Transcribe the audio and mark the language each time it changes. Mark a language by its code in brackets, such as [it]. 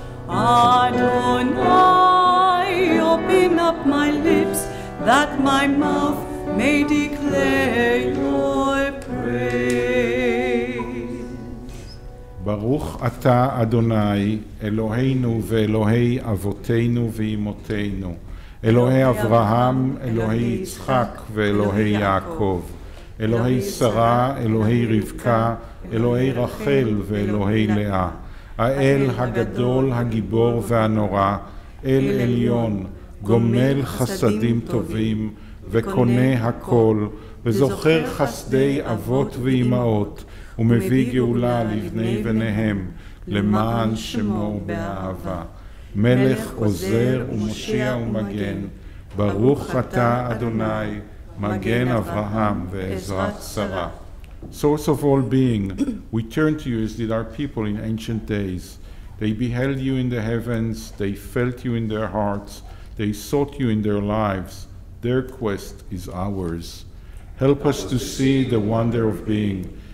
[en] Adonai, open up my lips that my mouth may declare your praise. [he] ברוך אתה אדוני, אלוהינו ואלוהי אבותינו ואימותינו, אלוהי אברהם, אלוהי יצחק ואלוהי יעקב, אלוהי שרה, אלוהי רבקה, אלוהי רחל ואלוהי לאה, האל הגדול, הגיבור והנורא, אל עליון, גומל חסדים טובים וקונה הכל, וזוכר חסדי אבות ואימהות, ומביא גאולה לבני בניהם, למען שמו באהבה. מלך עוזר ומושיע ומגן, ברוך אתה אדוני, מגן אברהם ועזרת שרה. [en] Source of all being, we turn to you as did our people in ancient days. They beheld you in the heavens, they felt you in their hearts, they sought you in their lives. Their quest is ours. Help us to see the wonder of being.